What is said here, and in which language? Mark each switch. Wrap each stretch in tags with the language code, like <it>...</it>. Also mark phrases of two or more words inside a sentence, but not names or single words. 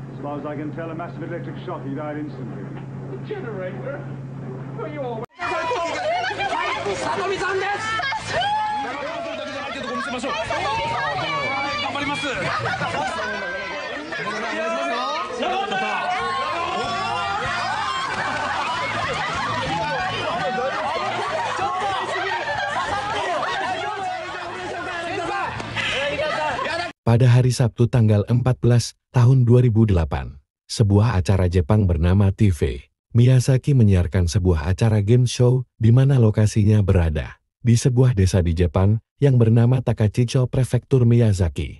<en>far as I can tell, a massive electric shock. He died instantly. The generator? Well, you all...</en> <ja>里見さんです。頑張ります。</ja> <id>Pada hari Sabtu tanggal 14 tahun 2008, sebuah acara Jepang bernama TV Miyazaki menyiarkan sebuah acara game show di mana lokasinya berada di sebuah desa di Jepang yang bernama Takachicho Prefektur Miyazaki.</id>